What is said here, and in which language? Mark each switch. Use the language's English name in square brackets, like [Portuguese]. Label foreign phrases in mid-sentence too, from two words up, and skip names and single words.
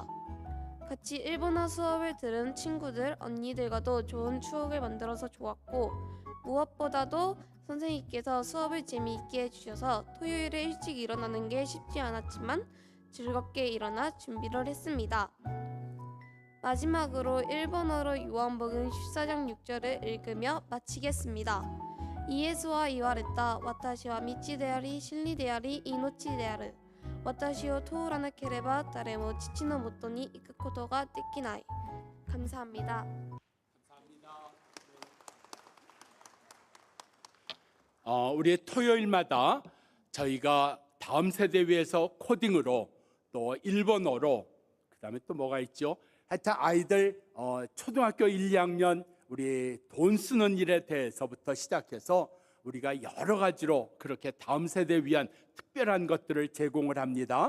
[Korean] 같이 일본어 수업을 들은 친구들, 언니들과도 좋은 추억을 만들어서 좋았고 무엇보다도 선생님께서 수업을 재미있게 해주셔서 토요일에 일찍 일어나는 게 쉽지 않았지만 즐겁게 일어나 준비를 했습니다. 마지막으로 일본어로 요한복음 14장 6절을 읽으며 마치겠습니다. [Japanese] イエスは言われた 私は道であり真理であり命である私を通らなければ誰も父のもとに行くことができない。 [Korean] 감사합니다. 우리 토요일마다 저희가 다음 세대 위해서 코딩으로 또 일본어로 그다음에 또 뭐가 있죠? 하여튼 아이들 초등학교 1, 2학년 우리 돈 쓰는 일에 대해서부터 시작해서 우리가 여러 가지로 그렇게 다음 세대 위한 특별한 것들을 제공을 합니다.